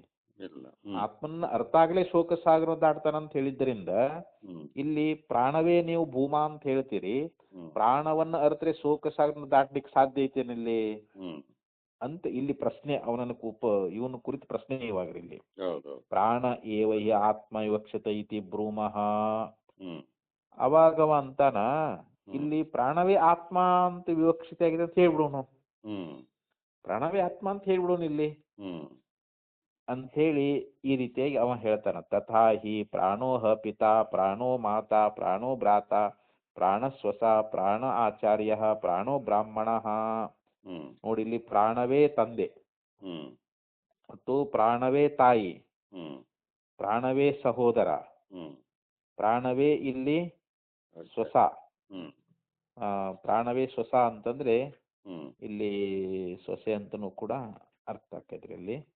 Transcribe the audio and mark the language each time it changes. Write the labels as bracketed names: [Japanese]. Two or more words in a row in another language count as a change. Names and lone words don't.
[Kannada] ಆತ್ಮನ ಅರ್ಥ ಆಗ್ಲೇ ಶೋಕ ಸಾಗರ ದಾಟ್ತಾನಂತ ಹೇಳಿದ್ದರಿಂದ ಇಲ್ಲಿ ಪ್ರಾಣವೇ ನೀವು ಭೂಮಾ ಅಂತ ಹೇಳ್ತೀರಿ, ಪ್ರಾಣವನ್ನ ಅರ್ತ್ರೆ ಶೋಕ ಸಾಗರ ದಾಟ್ಲಿಕ್ಕೆ ಸಾಧ್ಯ ಐತೇನಿಲ್ಲಿ ಅಂತ ಇಲ್ಲಿ ಪ್ರಶ್ನೆ ಅವನನ್ನು ಇವನು ಕುರಿತು ಪ್ರಶ್ನೆ ಇವಾಗ್ರಿ ಇಲ್ಲಿ. [Sanskrit] ಪ್ರಾಣ ಏವ ಹಿ ಆತ್ಮ ವಿವಕ್ಷತ ಇತಿ ಬ್ರೂಮಃ. [Kannada] ಅವಾಗವ ಅಂತಾನ ಇಲ್ಲಿ ಪ್ರಾಣವೇ ಆತ್ಮ ಅಂತ ವಿವಕ್ಷಿತ ಆಗಿದೆ ಅಂತ ಹೇಳ್ಬಿಡೋನು, ಪ್ರಾಣವೇ ಆತ್ಮ ಅಂತ ಹೇಳ್ಬಿಡೋನು ಇಲ್ಲಿ ಅಂತ ಹೇಳಿ ಈ ರೀತಿಯಾಗಿ ಅವ ಹೇಳ್ತಾನ. [Sanskrit] ತಥಾ ಹಿ ಪ್ರಾಣೋಹ ಪಿತಾ ಪ್ರಾಣೋ ಮಾತಾ ಪ್ರಾಣೋ ಭ್ರಾತ ಪ್ರಾಣ ಸ್ವಸ ಪ್ರಾಣ ಆಚಾರ್ಯ ಪ್ರಾಣೋ ಬ್ರಾಹ್ಮಣ. [Kannada] ನೋಡಿ ಇಲ್ಲಿ ಪ್ರಾಣವೇ ತಂದೆ ಮತ್ತು ಪ್ರಾಣವೇ ತಾಯಿ, ಪ್ರಾಣವೇ ಸಹೋದರ, ಪ್ರಾಣವೇ ಇಲ್ಲಿ ಸ್ವಸ. ಪ್ರಾಣವೇ ಸ್ವಸ ಅಂತಂದ್ರೆ ಇಲ್ಲಿ ಸೊಸೆ ಅಂತನೂ ಕೂಡ ಅರ್ಥ ಆಕೈತ್ರಿ ಅಲ್ಲಿ.